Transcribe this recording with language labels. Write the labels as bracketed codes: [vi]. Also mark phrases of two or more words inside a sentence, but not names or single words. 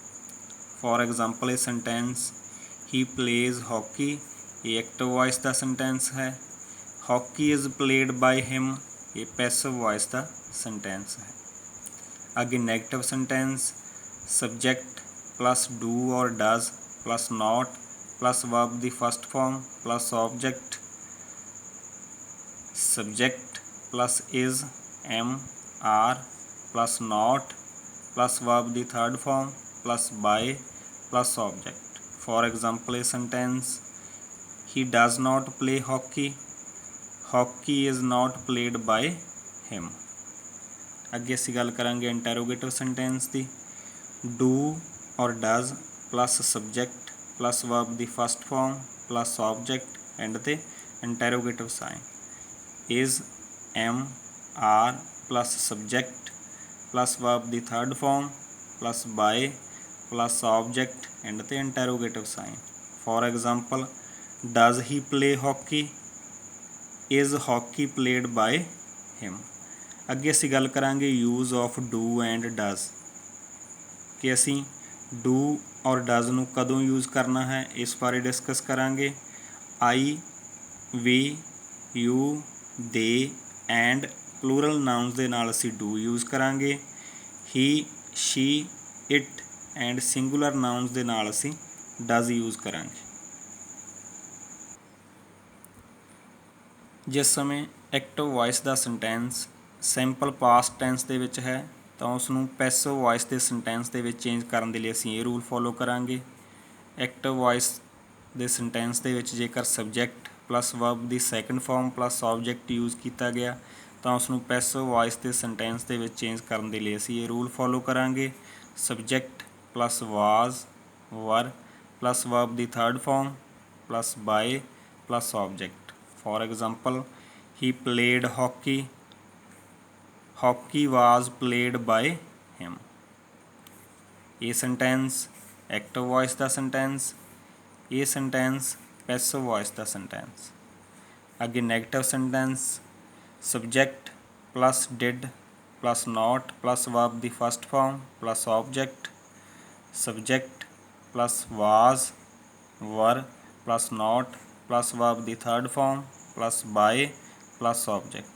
[en] for example, ਇਹ sentence he plays hockey, ਇਹ active voice ਦਾ ਸੈਂਟੈਂਸ ਹੈ। hockey is played by him, ਇਹ passive voice ਦਾ ਸੈਂਟੈਂਸ ਹੈ। ਅੱਗੇ ਨੈਗੇਟਿਵ ਸੈਂਟੈਂਸ, subject plus do or does plus not plus verb the first form plus object, subject plus is, am, are plus not plus verb the third form plus by plus object. For example, a sentence: he does not play hockey. Hockey is not played by him. [pa] ਅੱਗੇ ਅਸੀਂ ਗੱਲ ਕਰਾਂਗੇ [en] interrogative sentence [pa] ਦੀ। [en] do or does plus subject plus verb the first form plus object and the interrogative sign. is, am, are plus subject plus verb the third form plus by plus object and the interrogative sign. For example, does he play hockey? is hockey played by him. [pa] ਅੱਗੇ ਅਸੀਂ ਗੱਲ ਕਰਾਂਗੇ [en] use of do and does [pa] ਕਿ ਅਸੀਂ do ਔਰ does ਨੂੰ ਕਦੋਂ यूज़ ਕਰਨਾ ਹੈ, ਇਸ ਬਾਰੇ ਡਿਸਕਸ ਕਰਾਂਗੇ। [en] I, we, you, they and plural nouns [pa] ਦੇ ਨਾਲ ਅਸੀਂ [en] do यूज़ ਕਰਾਂਗੇ। he, she, it and singular nouns [pa] ਦੇ ਨਾਲ ਅਸੀਂ [en] does यूज़ ਕਰਾਂਗੇ। [pa] ਜਿਸ ਸਮੇਂ [en] active voice [pa] ਦਾ ਸੈਂਟੈਂਸ [en] simple past tense [pa] ਦੇ ਵਿੱਚ ਹੈ ਤਾਂ ਉਸ ਨੂੰ [en] passive voice [pa] ਦੇ ਸੈਂਟੈਂਸ ਦੇ ਵਿੱਚ ਚੇਂਜ ਕਰਨ ਦੇ ਲਈ ਅਸੀਂ ਇਹ [en] rule follow [pa] ਕਰਾਂਗੇ। [en] active voice [pa] ਦੇ ਸੈਂਟੈਂਸ ਦੇ ਵਿੱਚ ਜੇਕਰ [en] subject plus verb [pa] ਦੀ [en] second form plus object use [pa] ਕੀਤਾ ਗਿਆ ਤਾਂ ਉਸ ਨੂੰ [en] passive voice [pa] ਦੇ ਸੈਂਟੈਂਸ ਦੇ ਵਿੱਚ ਚੇਂਜ ਕਰਨ ਦੇ ਲਈ ਅਸੀਂ ਇਹ [en] rule follow [pa] ਕਰਾਂਗੇ। [en] subject plus was, were plus verb the third form plus by plus object. For example, he played hockey. Hockey was played by him. ਇਹ sentence active voice ਦਾ sentence, ਇਹ sentence passive voice ਦਾ sentence। ਅੱਗੇ negative sentence: subject plus did plus not plus verb the first form plus object, subject plus was, were plus not plus verb the third form plus by plus object.